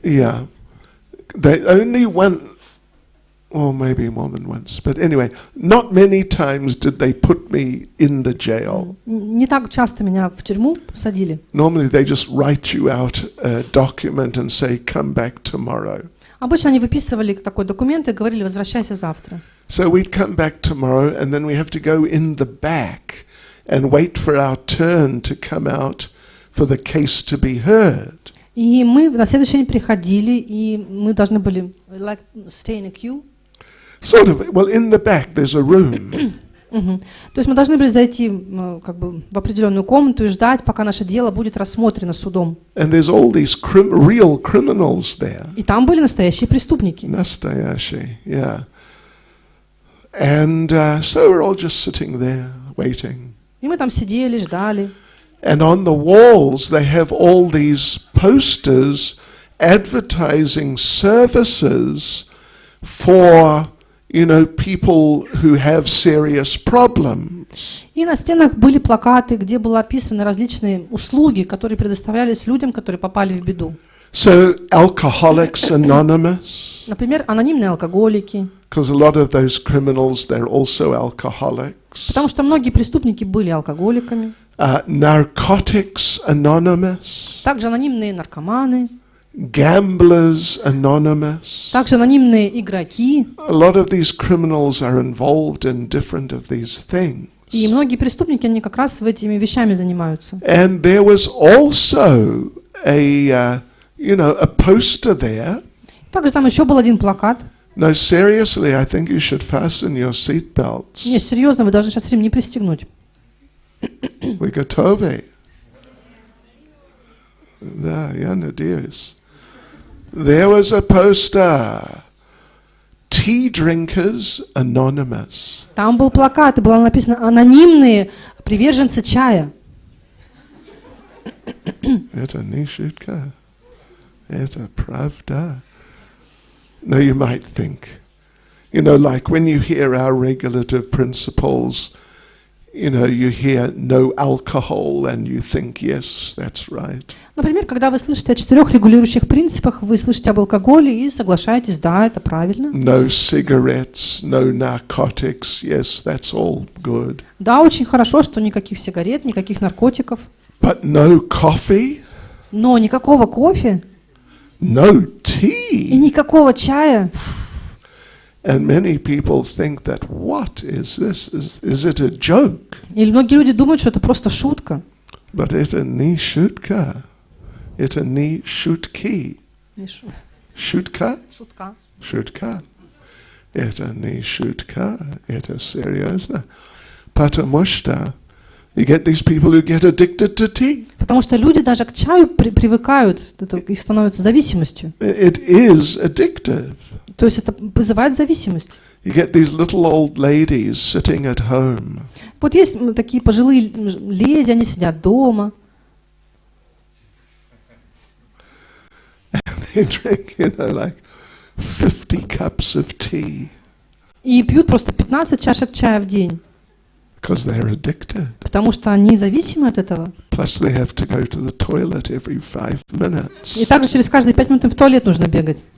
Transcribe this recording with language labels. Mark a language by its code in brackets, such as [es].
[en] Yeah. They only one, or maybe more than once, but anyway, not many times did they put me in the jail. [ru] Не так часто меня в тюрьму посадили. [en] Normally they just write you out a document and say, come back tomorrow. [ru] Обычно они выписывали такой документ и говорили, возвращайся завтра. [en] So we'd come back tomorrow and then we have to go in the back and wait for our turn to come out for the case to be heard. [ru] И мы на следующий день приходили, и мы должны были [en] like stay in a queue. Sort of, well, in the back there's a room. [ru] То есть мы должны были зайти как бы в определенную комнату и ждать, пока наше дело будет рассмотрено судом. [en] And there's all these real criminals there. [ru] И там были настоящие преступники. Nastayashi, [en] yeah. And so we're all just sitting there waiting. [ru] И мы там сидели, ждали. [en] And on the walls they have all these posters advertising services for, you know, people who have serious problems. [ru] И на стенах были плакаты, где были описаны различные услуги, которые предоставлялись людям, которые попали в беду. [en] So Alcoholics Anonymous. [ru] Например, анонимные алкоголики. [en] Because a lot of those criminals, they're also alcoholics. [ru] Потому что многие преступники были алкоголиками. [en] Narcotics Anonymous. [ru] Также анонимные наркоманы. [en] Gamblers Anonymous. [ru] Также анонимные игроки. [en] A lot of these criminals are involved in different of these things. [ru] И многие преступники, они как раз этими вещами занимаются. [en] And there was also a poster there. [ru] Также там еще был один плакат. [en] No, seriously, I think you should fasten your seat belts. [ru] Не, серьезно, вы должны сейчас ремни пристегнуть. [en] We [ru] готовы. Да, я надеюсь. [en] There was a poster. Tea Drinkers Anonymous. [ru] Там был плакат, и было написано «Анонимные приверженцы чая». Это не шутка. Это правда. [en] No, you might think, like when you hear our regulative principles, you hear no alcohol and you think, yes, that's right. [ru] Например, когда вы слышите о 4 регулирующих принципах, вы слышите об алкоголе и соглашаетесь, да, это правильно. [en] No cigarettes, no narcotics, yes, that's all good. [ru] Да, очень хорошо, что никаких сигарет, никаких наркотиков. [en] But no coffee? [ru] Но никакого кофе. [en] No tea? [ru] И никакого чая. [en] And many people think that, what is this? Is it a joke? [ru] И многие люди думают, что это просто шутка. [en] But [ru] это не шутка. Это не шутки. Шутка? Шутка. Шутка. Это не шутка, это серьезно. Потому что [en] you get these people who get addicted to tea. [ru] Потому что люди даже к чаю привыкают, это их становится зависимостью. [en] It is addictive. [ru] То есть это вызывает зависимость. [en] You get these little old ladies sitting at home. [ru] Вот есть такие пожилые леди, они сидят дома. [en] They drink, like 50 cups of tea. [ru] И пьют просто 15 чашек чая в день. [en] Because they're addicted. [ru] Потому что они зависимы от этого. [en] Plus they have to go to the toilet every 5 minutes. [ru] И также через каждые 5 минут им в туалет нужно бегать.